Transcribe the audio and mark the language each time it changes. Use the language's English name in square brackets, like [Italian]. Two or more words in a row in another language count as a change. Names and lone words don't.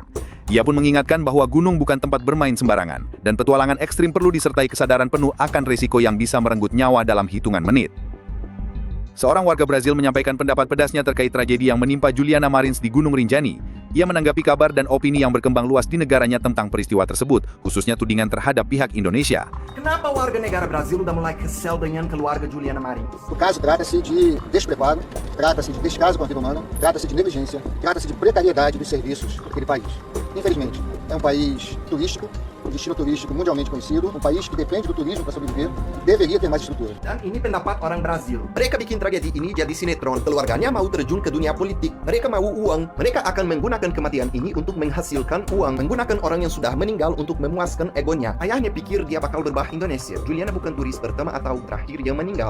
[Indonesian] Ia pun mengingatkan bahwa gunung bukan tempat bermain sembarangan, dan petualangan ekstrim perlu disertai kesadaran penuh akan risiko yang bisa merenggut nyawa dalam hitungan menit. Seorang warga Brazil menyampaikan pendapat pedasnya terkait tragedi yang menimpa Juliana Marins di Gunung Rinjani. Ia menanggapi kabar dan opini yang berkembang luas di negaranya tentang peristiwa tersebut, khususnya tudingan terhadap pihak Indonesia. Kenapa warga negara Brasil udah mulai kesel dengan keluarga Juliana Marins? [Portuguese] O caso trata-se de despreparo, trata-se de descaso com a vida humana, trata-se de negligência, trata-se de precariedade dos serviços daquele país. Infelizmente, é um país turístico, um destino turístico mundialmente conhecido, um país que depende do turismo para sobreviver, deveria ter mais estrutura. [Indonesian] Dan ini pendapat orang Brazil. Mereka bikin tragedi ini jadi sinetron. Keluarganya mau terjun ke dunia politik. Mereka mau uang. Mereka akan menggunakan kematian ini untuk menghasilkan uang. Menggunakan orang yang sudah meninggal untuk memuaskan egonya. Ayahnya pikir dia bakal berbah Indonesia. Juliana bukan turis pertama atau terakhir yang meninggal.